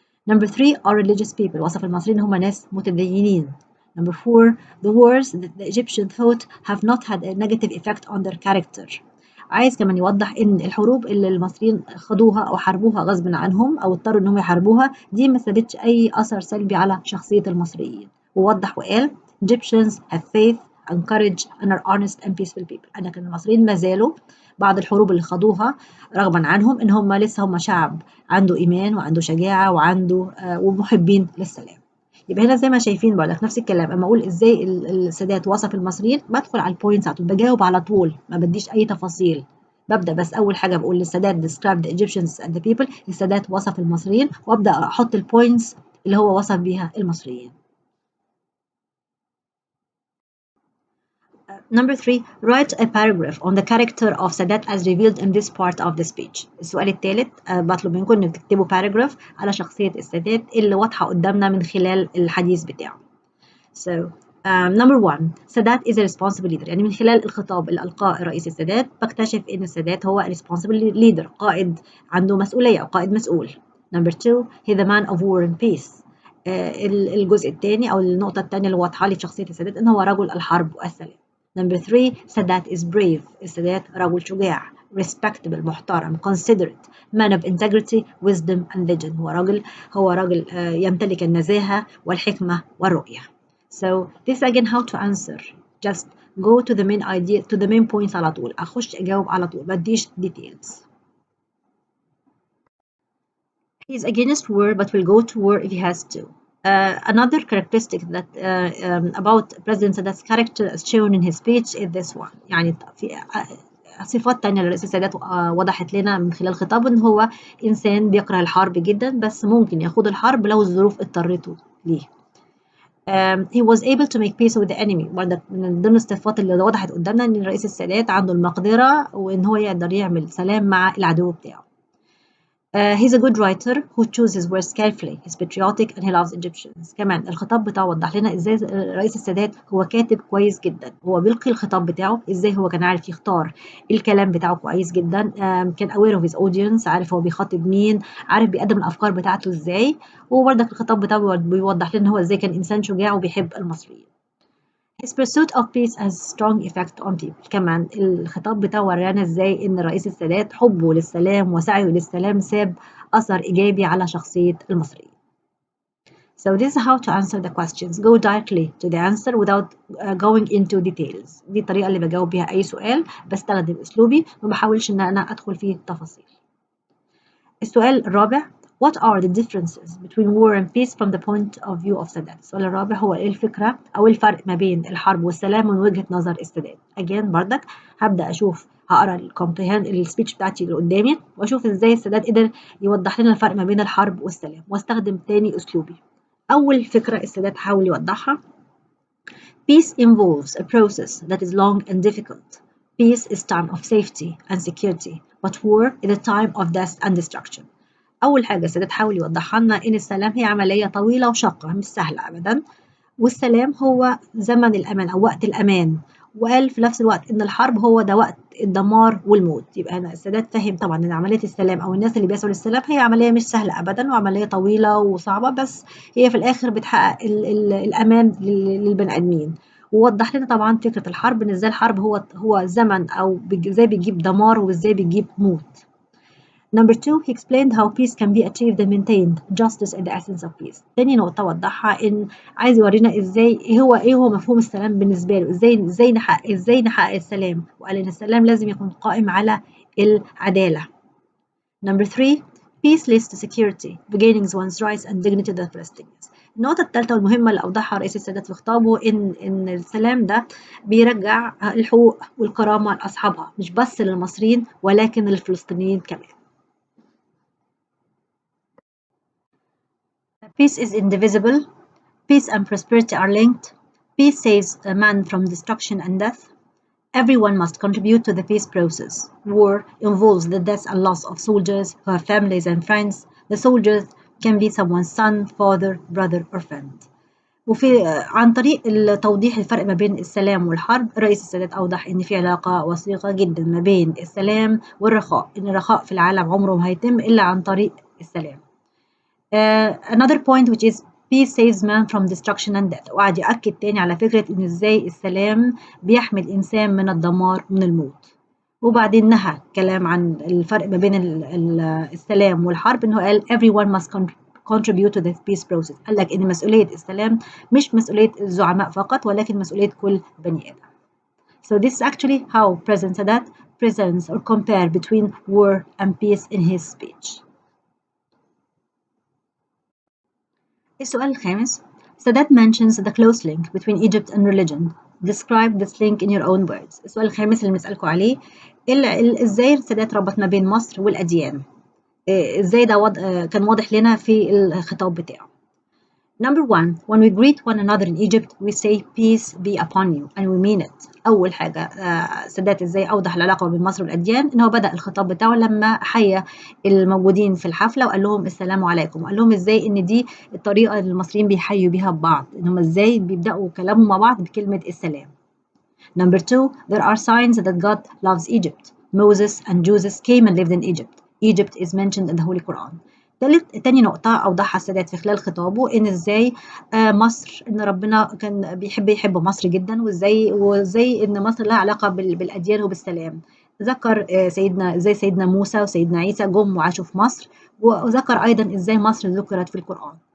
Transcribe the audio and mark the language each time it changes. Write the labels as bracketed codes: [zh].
[en] Number three, are religious people. [ar] وصف المصريين هم ناس متدينين. [en] Number four, the wars that the Egyptian thought have not had a negative effect on their character. [ar] عايز كمان يوضح إن الحروب اللي المصريين خدوها أو حاربوها غصب عنهم أو اضطروا إنهم يحاربوها دي ما سابتش أي أثر سلبي على شخصية المصريين. ووضح وقال [en] Egyptians have faith and courage and are honest and peaceful people. [ar] أنا كان المصريين ما زالوا بعد الحروب اللي خدوها رغبا عنهم إن هم لسه هم شعب عنده إيمان وعنده شجاعة وعنده ومحبين للسلام. يبقى هنا زي ما شايفين برضك نفس الكلام، اما اقول ازاي السادات وصف المصريين بدخل على البوينتس على طول، بجاوب على طول ما بديش اي تفاصيل، ببدا بس اول حاجه بقول للسادات [en] describe the Egyptians and the people، [ar] السادات وصف المصريين وابدا احط البوينتس اللي هو وصف بيها المصريين. [en] Number three, write a paragraph on the character of Sadat as revealed in this part of the speech. [ar] السؤال الثالث بطلب منكم إنكم تكتبوا paragraph على شخصية السادات اللي واضحة قدامنا من خلال الحديث بتاعه. [en] So, number one, Sadat is a responsible leader. [ar] يعني من خلال الخطاب اللي ألقاه الرئيس السادات بكتشف إن السادات هو [en] responsible leader، [ar] قائد عنده مسؤولية أو قائد مسؤول. [en] Number two, he's the man of war and peace. [ar] الجزء الثاني أو النقطة الثانية اللي واضحة لي في شخصية السادات إن هو رجل الحرب والسلام. [en] Number three, Sadat is brave. [ar] السادات رجل شجاع. [en] Respectable [ar] محترم. [en] Considerate. Man of integrity, wisdom and vision. [ar] هو راجل يمتلك النزاهة والحكمة والرؤية. [en] So this again how to answer. Just go to the main idea, to the main points [ar] على طول. أخش أجاوب على طول. بديش details. [en] He's against war but will go to war if he has to. Another characteristic that about President Sadat's character as shown in his speech is this one. [ar] يعني في صفات تانية للرئيس السادات وضحت لنا من خلال خطابه إن هو إنسان بيكره الحرب جدا بس ممكن يخوض الحرب لو الظروف اضطرته ليه. [en] he was able to make peace with the enemy. [ar] برضه من ضمن الصفات اللي وضحت قدامنا ان الرئيس السادات عنده المقدرة وان هو يقدر يعمل سلام مع العدو بتاعه. [en] He's a good writer who chooses his words carefully. He's patriotic and he loves Egyptians. [ar] كمان الخطاب بتاعه وضح لنا ازاي الرئيس السادات هو كاتب كويس جدا. هو بيلقي الخطاب بتاعه ازاي هو كان عارف يختار الكلام بتاعه كويس جدا. كان [en] aware of his audience، [ar] عارف هو بيخاطب مين، عارف بيقدم الافكار بتاعته ازاي. وبرضك الخطاب بتاعه بيوضح لنا هو ازاي كان انسان شجاع وبيحب المصريين. [en] His pursuit of peace has strong effect on people. [ar] كمان الخطاب بتاعه ورانا ازاي ان الرئيس السادات حبه للسلام وسعيه للسلام ساب اثر ايجابي على شخصية المصريين. [en] So this is how to answer the questions. Go directly to the answer without going into details. [ar] دي الطريقة اللي بجاوب بيها اي سؤال، بستخدم اسلوبي ما بحاولش ان انا ادخل فيه التفاصيل. السؤال الرابع: [en] What are the differences between war and peace from the point of view of Sadat? [ar] السؤال الرابع هو ايه الفكرة أو الفرق ما بين الحرب والسلام من وجهة نظر السادات. Again بردك هبدأ أشوف هقرا السبيتش بتاعتي اللي قدامي وأشوف ازاي السادات قدر يوضح لنا الفرق ما بين الحرب والسلام، واستخدم تاني أسلوبي. أول فكرة السادات حاول يوضحها: [en] Peace involves a process that is long and difficult. Peace is time of safety and security, but war is a time of death and destruction. [ar] أول حاجة السادات حاول يوضحها لنا إن السلام هي عملية طويلة وشاقة مش سهلة أبدا، والسلام هو زمن الأمان أو وقت الأمان، وقال في نفس الوقت إن الحرب هو ده وقت الدمار والموت. يبقى أنا السادات فهم طبعا إن عملية السلام أو الناس اللي بيسعوا للسلام هي عملية مش سهلة أبدا وعملية طويلة وصعبة، بس هي في الآخر بتحقق الأمان للبني آدمين. ووضح لنا طبعا فكرة الحرب إن إزاي الحرب هو زمن أو إزاي بيجيب دمار وإزاي بيجيب موت. [en] Number two, he explained how peace can be achieved and maintained. Justice is the essence of peace. [ar] تاني نقطة وضحها إن عايز يورينا إزاي إيه هو مفهوم السلام بالنسبة له، إزاي نحقق السلام، وقال إن السلام لازم يكون قائم على العدالة. [en] Number three, peace leads to security, regaining one's rights and dignity the first things. [ar] النقطة الثالثة والمهمة اللي أوضحها رئيس السادات في خطابه إن السلام ده بيرجع الحقوق والكرامة لأصحابها، مش بس للمصريين ولكن للفلسطينيين كمان. [en] Peace is indivisible. Peace and prosperity are linked. Peace saves a man from destruction and death. Everyone must contribute to the peace process. War involves the death and loss of soldiers who have families and friends. The soldiers can be someone's son, father, brother, or friend. [ar] عن طريق توضيح الفرق ما بين السلام والحرب، رئيس السادات أوضح إن في علاقة وثيقة جدا ما بين السلام والرخاء، إن الرخاء في العالم عمره ما هيتم إلا عن طريق السلام. [en] Another point which is peace saves man from destruction and death. [ar] وقعد يأكد تاني على فكرة إن إزاي السلام بيحمي الإنسان من الدمار ومن الموت. وبعدين نهى كلام عن الفرق ما بين السلام والحرب، إنه قال [en] everyone must contribute to the peace process. [ar] قال لك إن مسؤولية السلام مش مسؤولية الزعماء فقط ولكن مسؤولية كل بني آدم. [en] So this is actually how President Sadat presents or compare between war and peace in his speech. [ar] السؤال الخامس: [en] Sadat mentions the close link between Egypt and religion. Describe this link in your own words. [ar] السؤال الخامس اللي بنسألكم عليه: إزاي السادات ربط ما بين مصر والأديان؟ إزاي ده كان واضح لنا في الخطاب بتاعه. [en] Number one, when we greet one another in Egypt, we say peace be upon you, and we mean it. [ar] أول حاجة سادات إزاي أوضح العلاقة بين مصر والأديان، إن هو بدأ الخطاب بتاعه لما حيا الموجودين في الحفلة وقال لهم السلام عليكم، وقال لهم إزاي إن دي الطريقة اللي المصريين بيحيوا بيها ببعض، إن هم إزاي بيبدأوا كلامهم مع بعض بكلمة السلام. [en] Number two, there are signs that God loves Egypt. Moses and Jesus came and lived in Egypt. Egypt is mentioned in the Holy Quran. [ar] تاني نقطة أوضحها السادات في خلال خطابه إن إزاي مصر، إن ربنا كان بيحب مصر جدا، وإزاي إن مصر لها علاقة بالأديان وبالسلام. ذكر إزاي سيدنا موسى وسيدنا عيسى جم وعاشوا في مصر، وذكر أيضا إزاي مصر ذكرت في القرآن.